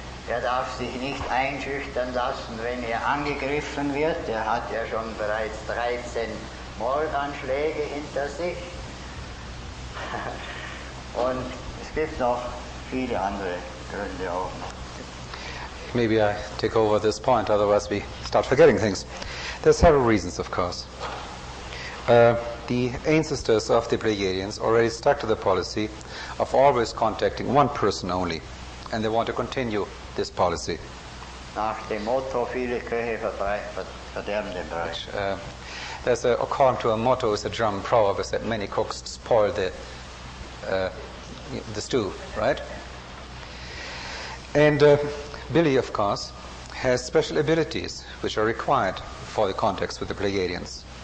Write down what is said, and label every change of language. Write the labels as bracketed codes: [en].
[de] Er darf sich nicht einschüchtern lassen, wenn er angegriffen wird. Er hat ja schon bereits 13 Mordanschläge hinter sich. Und es gibt noch viele andere Gründe auch. [en] Maybe I take over this point, otherwise we start forgetting things. There are several reasons, of course. The ancestors of the Pleiadians already stuck to the policy of always contacting one person only, and they want to continue this policy. [de] Nach dem Motto, viele Köche verderben den Brei. [en] According to a motto, is a German proverb, is that many cooks spoil the stew, right? And Billy, of course, has special abilities which are required for the contacts with the Pleiadians.